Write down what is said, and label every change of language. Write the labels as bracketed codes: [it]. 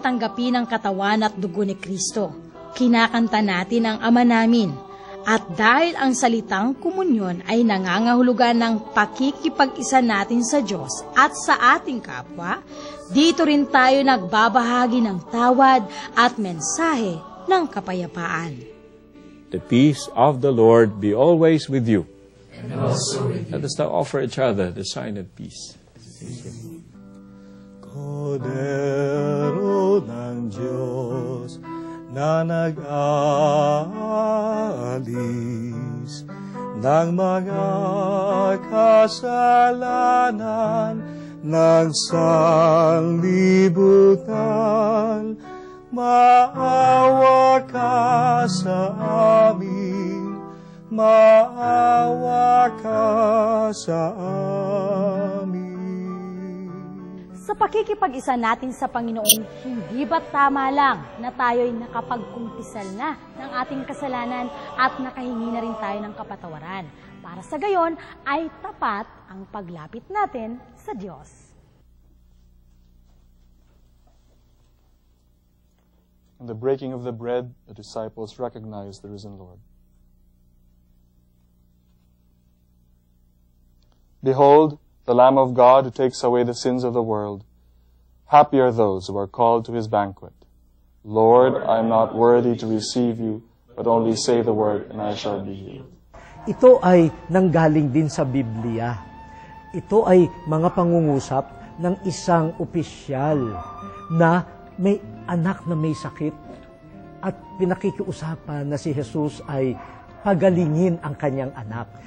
[tl] tanggapin ang katawan at dugo ni Kristo. Kinakanta natin ang Ama namin. At dahil ang salitang komunyon ay nangangahulugan ng pakikipag-isa natin sa Diyos at sa ating kapwa, dito rin tayo nagbabahagi ng tawad at mensahe ng kapayapaan. [en] The peace of the Lord be always with you. And also with you. Let us now offer each other the sign of peace. [tl] Kordero ng Diyos na nag-aalis ng mga kasalanan ng sanlibutan, maawa ka sa amin, maawa ka sa amin. Sa pakikipag-isa natin sa Panginoon, hindi ba tama lang na tayo'y nakapagkumpisal na ng ating kasalanan at nakahingi na rin tayo ng kapatawaran? Para sa gayon ay tapat ang paglapit natin sa Diyos. [en] In the breaking of the bread, the disciples recognized the risen Lord. Behold, the Lamb of God who takes away the sins of the world. Happy are those who are called to his banquet. Lord, I am not worthy to receive you, but only say the word and I shall be healed. [tl] Ito ay nanggaling din sa Biblia. Ito ay mga pangungusap ng isang opisyal na may anak na may sakit at pinakikiusapan na si Jesus ay pagalingin ang kanyang anak.